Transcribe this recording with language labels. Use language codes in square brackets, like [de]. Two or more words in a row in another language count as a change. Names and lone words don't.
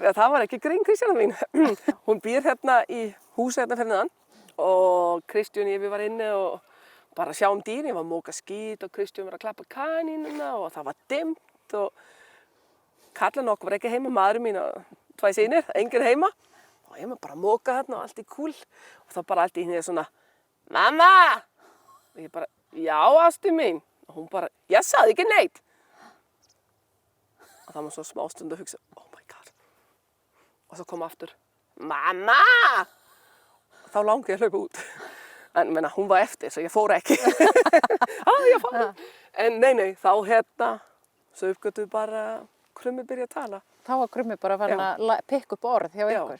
[is] Já, það var ekki grín Kristjána mín. Hún býr hérna í húsi hérna fyrir neðan og Kristján ég var inni og bara sjá dýrin, ég var að móka skít og Kristján var að klappa kanínuna og það var dimmt og kallan okkur var ekki heima, maðurinn mín og 2 synir, enginn heima og ég var bara að móka þarna og allt í kúl og þá bara allt í henni svona Mamma! Og ég bara, já ástin mín og hún bara, ég sagði ekki neitt og það var svo smástund að hugsa, [en] oh my god [is] og svo kom aftur, Mamma! Og þá langi ég að hlaupa út. En menna, hún var eftir, svo ég fór ekki. Ég fór. En nei, þá hérna, svo uppgötuðu bara Krummi byrja að tala. þá var Krummi bara farin að pikka upp orð hjá ykkur.